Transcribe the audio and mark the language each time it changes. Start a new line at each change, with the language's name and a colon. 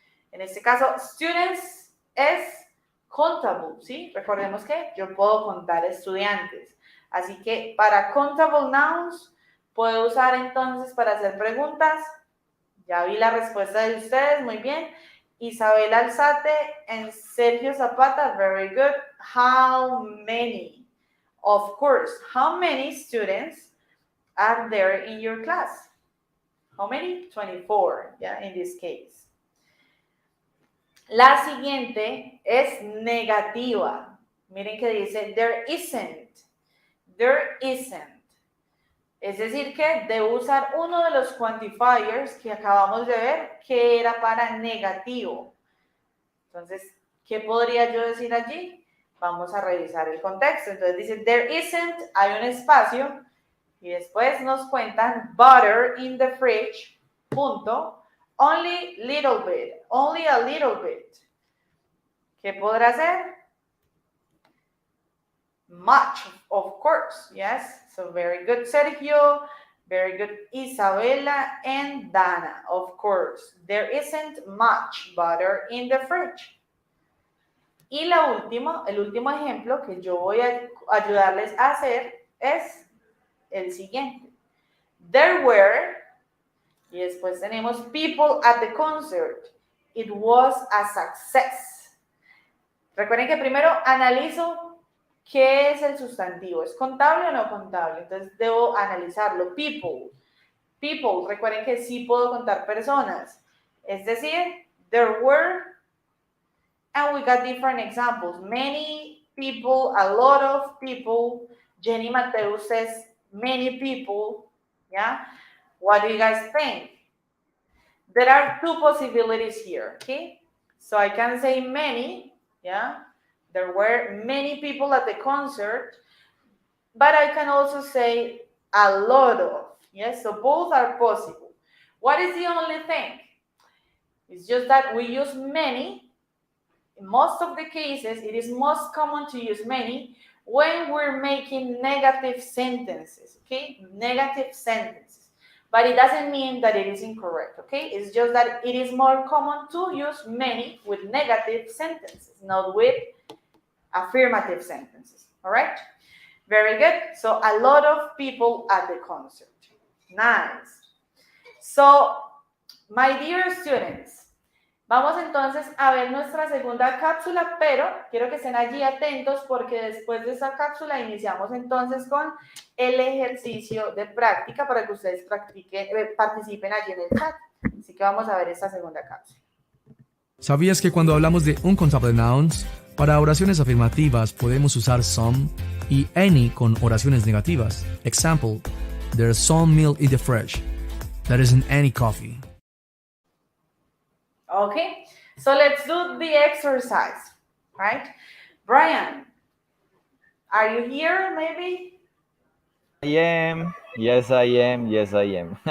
Spanish: En este caso, students es countable, ¿sí? Recordemos que yo puedo contar estudiantes. Así que para countable nouns, puedo usar entonces para hacer preguntas. Ya vi la respuesta de ustedes, muy bien.
English: Isabel Alzate and Sergio Zapata, very good. How many? Of course, how many students are there in your class? How many? 24, yeah, in this case.
Spanish: La siguiente es negativa.
English: Miren que dice, there isn't. There isn't.
Spanish: Es decir que debo usar uno de los quantifiers que acabamos de ver, que era para negativo. Entonces, ¿qué podría yo decir allí? Vamos a revisar el contexto. Entonces dice, there isn't, hay un espacio, y después nos cuentan, butter in the fridge, punto, only little bit, only a little bit. ¿Qué podrá ser?
English: Much, of course, yes. So very good, Sergio. Very good, Isabella and Dana. Of course, there isn't much butter in the fridge.
Spanish: Y el último ejemplo que yo voy a ayudarles a hacer es el siguiente.
English: There were, y después tenemos people at the concert.
Spanish: It was a success. Recuerden que primero analizo ¿qué es el sustantivo? ¿Es contable o no contable? Entonces debo analizarlo. People. People. Recuerden que sí puedo contar personas.
English: Es decir, there were, and we got different examples. Many people, a lot of people. Jenny Mateus says many people. Yeah? What do you guys think? There are two possibilities here. Okay? So I can say many. Yeah? There were many people at the concert, but I can also say a lot of, yes? So both are possible. What is the only thing? It's just that we use many. In most of the cases, it is most common to use many when we're making negative sentences, okay? Negative sentences. But it doesn't mean that it is incorrect, okay? It's just that it is more common to use many with negative sentences, not with affirmative sentences, all right? Very good. So a lot of people at the concert. Nice. So, my dear students,
Spanish: Vamos entonces a ver nuestra segunda cápsula, pero quiero que estén allí atentos porque después de esta cápsula iniciamos entonces con el ejercicio de práctica para que ustedes participen allí en el chat. Así que vamos a ver esta segunda cápsula. ¿Sabías que cuando hablamos de Uncountable Nouns, para oraciones afirmativas podemos usar some y any con oraciones negativas?
English: Example, there's some milk in the fridge. There isn't any coffee. Okay, so let's do the exercise, right? Brian, are you here maybe? I am. Yes, I am. Yes, I am.